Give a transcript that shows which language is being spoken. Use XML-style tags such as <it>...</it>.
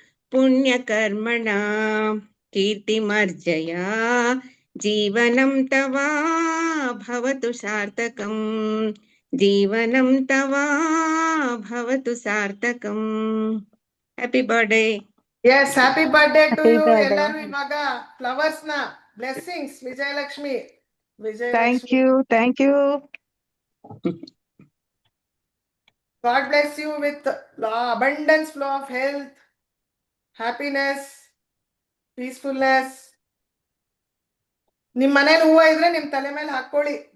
<sa>ಪುಣ್ಯಕರ್ಮಣ ಕೀರ್ತಿಮರ್ಜಯ ಜೀವನಂ ತವ ಭವತು ಸಾರ್ಥಕಂ. ಜೀವನಂ ತವ ಭವತು ಸಾರ್ಥಕಂ.</sa> <en>Happy birthday. Yes, happy birthday to you.</en> <kn>ಎಲ್ಲರೂ ಇವಾಗ ಫ್ಲವರ್ಸ್ ನ blessings Vijayalakshmi.</kn> <en>Thank you. God bless you with abundance flow of health, happiness, peacefulness.</en> <kn>ನಿಮ್ ಮನೇಲಿ ಹೂವ ಇದ್ರೆ ನಿಮ್ ತಲೆ ಮೇಲೆ ಹಾಕೊಳ್ಳಿ.</kn>